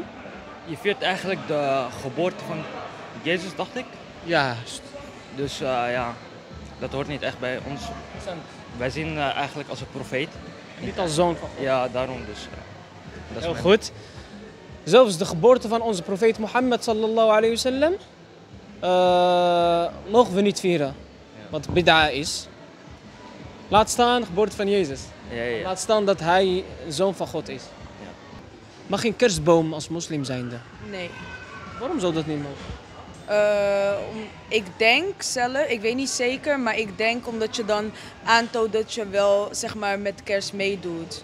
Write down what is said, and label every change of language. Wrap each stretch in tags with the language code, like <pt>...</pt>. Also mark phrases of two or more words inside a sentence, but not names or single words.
<nl>Je viert eigenlijk de geboorte van Jezus, dacht ik. Juist. Dus ja, dat hoort niet echt bij ons. Wij zien eigenlijk als een profeet. Niet als zoon van God. Ja, daarom dus. Dat is Heel mijn- goed. Zelfs de geboorte van onze profeet Mohammed</nl> <ar>صلى الله عليه وسلم</ar> <nl>mogen we niet vieren. Wat bid'a is. Laat staan de geboorte van Jezus. Ja. Laat staan dat hij een zoon van God is. Ja. Mag geen kerstboom als moslim zijnde? Nee. Waarom zou dat niet mogen? Ik denk zelf, ik weet niet zeker, maar ik denk omdat je dan aantoont dat je wel zeg maar met kerst meedoet.</nl>